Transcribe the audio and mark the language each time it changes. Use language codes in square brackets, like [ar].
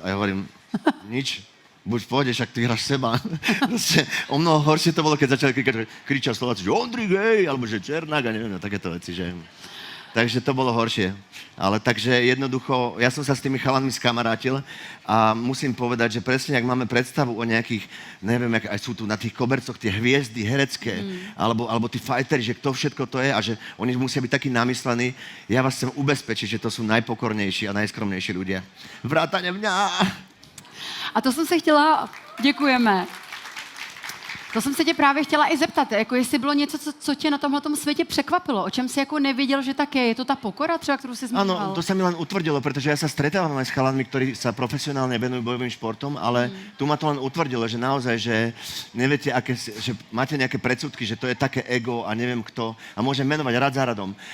[sk] A ja hovorím, nič, buď v pohode, však ty hráš seba. O mnoho horšie to bolo, keď začali kričať Slováci, že Ondrik, hej, alebo že Černák a neviem, takéto veci, že... Takže to bolo horšie. Ale takže jednoducho, ja som sa s tými chalanmi skamarátil a musím povedať, že presne, ak máme predstavu o nejakých, neviem, aj sú tu na tých kobercoch tie hviezdy herecké, alebo tí fighteri, že kto všetko to je a že oni musia byť takí namyslení. Ja vás chcem ubezpečiť, že to sú najpokornejší a najskromnejší ľudia. Vrátane mňa! [cs] A to jsem se chtěla, děkujeme. To jsem se tě právě chtěla i zeptat, jako jestli bylo něco, co tě na tomhletom světě překvapilo, o čem si jako neviděl, že tak je to ta pokora třeba, kterou si zmiňoval? [sk] Áno, to sa mi len utvrdilo, pretože ja sa stretávam aj s chalanmi, ktorí sa profesionálne venujú bojovým športom, ale tu ma to len utvrdilo, že naozaj, že neviete, že máte nejaké predsudky, že to je také ego a neviem kto a môžem menovať rad za radom.